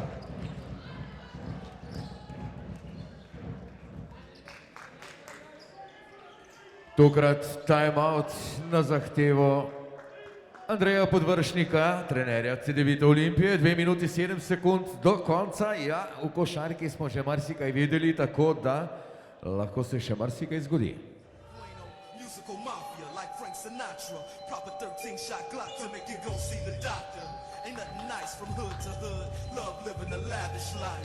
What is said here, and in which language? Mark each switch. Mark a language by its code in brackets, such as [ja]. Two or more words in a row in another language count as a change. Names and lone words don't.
[sl] Tokrat timeout na zahtevo Andreja Podvršnika, trenerja CDVita Olimpije. 2 minuti 7 sekund do konca. Ja, v košarki smo že marsikaj videli, tako da lahko se še marsikaj zgodi. [en] Musical mafia like Frank Sinatra. Proper 13-shot Glock to make you go see the doctor. Ain't nothing nice from hood to hood. Love living a lavish life.